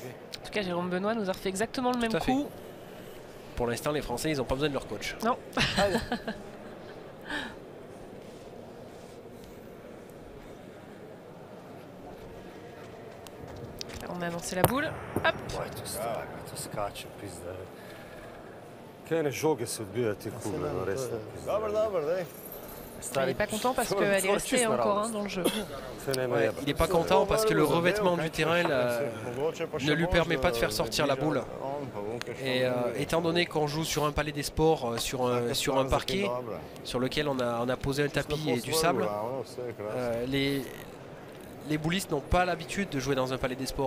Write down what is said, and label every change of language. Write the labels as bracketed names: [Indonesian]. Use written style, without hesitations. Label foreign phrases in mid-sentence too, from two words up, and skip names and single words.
[French] En tout cas, Jérôme Benoît nous a refait exactement le même coup. Pour l'instant, les Français, ils n'ont pas besoin de leur coach. Non. On a annoncé la boule. Hop. [Slovenian] To skače, pizda. Kene žoge se odbija ti kugle, no resno. [Croatian] Dobar, daj. [French] Il n'est pas content parce qu'elle est restée encore dans le jeu. Ouais, il n'est pas content parce que le revêtement du terrain ne lui permet pas de faire sortir la boule. Et étant donné qu'on joue sur un palais des sports, sur un parquet sur lequel on a posé un tapis et du sable, les boulistes n'ont pas l'habitude de jouer dans un palais des sports.